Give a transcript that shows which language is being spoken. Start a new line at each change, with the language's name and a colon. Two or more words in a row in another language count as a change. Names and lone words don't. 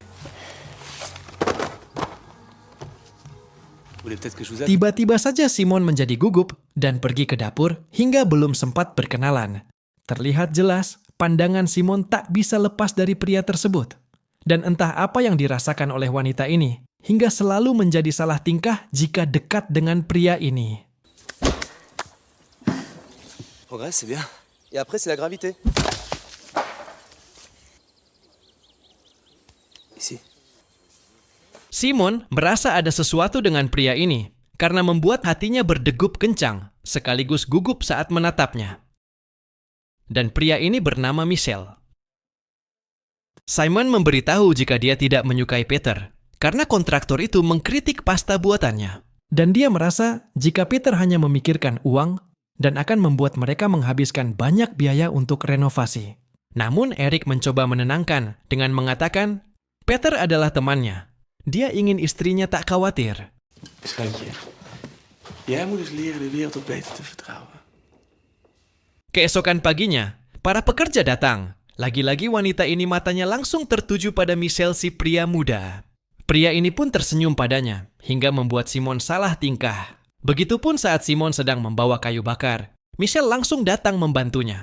Indonesian: Tiba-tiba saja Simon menjadi gugup dan pergi ke dapur hingga belum sempat berkenalan. Terlihat jelas, pandangan Simon tak bisa lepas dari pria tersebut. Dan entah apa yang dirasakan oleh wanita ini, hingga selalu menjadi salah tingkah jika dekat dengan pria ini.
French: Progrès, c'est bien. Et après, c'est la gravité. Ici.
Indonesian: Simon merasa ada sesuatu dengan pria ini karena membuat hatinya berdegup kencang sekaligus gugup saat menatapnya. Dan pria ini bernama Michelle. Simon memberitahu jika dia tidak menyukai Peter karena kontraktor itu mengkritik pasta buatannya. Dan dia merasa jika Peter hanya memikirkan uang dan akan membuat mereka menghabiskan banyak biaya untuk renovasi. Namun Eric mencoba menenangkan dengan mengatakan Peter adalah temannya. Dia ingin istrinya tak khawatir.
Dutch: Schatje, jij moet eens leren de wereld wat beter te vertrouwen.
Indonesian: Keesokan paginya, para pekerja datang. Lagi-lagi wanita ini matanya langsung tertuju pada Michelle si pria muda. Pria ini pun tersenyum padanya, hingga membuat Simon salah tingkah. Begitupun saat Simon sedang membawa kayu bakar, Michelle langsung datang membantunya.